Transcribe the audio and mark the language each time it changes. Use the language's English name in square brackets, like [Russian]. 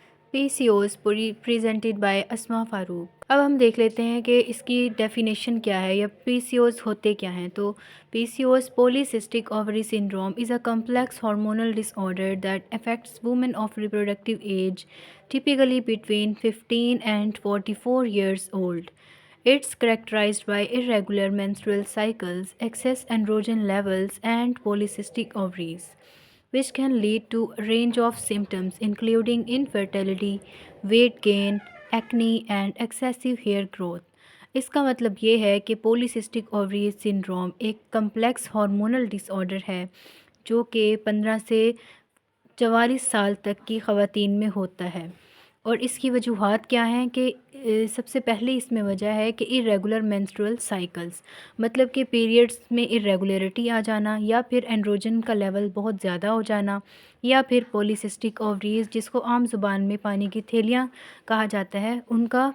[English] P C O S presented by Asma Farooq. [Urdu] اب ہم دیکھ لیتے ہیں کہ اس کی ڈیفینیشن کیا ہے یا پی سی اوز ہوتے کیا ہیں۔ [English] تو P C O S polycystic ovary syndrome is a complex hormonal disorder that affects women of reproductive age typically between 15 and 44 years old. It's characterized by irregular menstrual cycles, excess androgen levels, and polycystic ovaries, which can lead to a range of symptoms including infertility, weight gain, acne, and excessive hair growth. [Urdu] اس کا مطلب یہ ہے کہ پولیسسٹک اووری syndrome ایک complex hormonal ڈس order ہے جو کہ 15 سے 44 سال تک کی خواتین میں ہوتا ہے۔ اور اس کی وجوہات کیا ہیں کہ سب سے پہلے اس میں وجہ ہے کہ [English] irregular menstrual cycles، [Urdu] مطلب کہ پیریڈز میں irregularity آ جانا، یا پھر اینڈروجن کا لیول بہت زیادہ ہو جانا، یا پھر پولیسسٹک اووریز جس کو عام زبان میں پانی کی تھیلیاں کہا جاتا ہے ان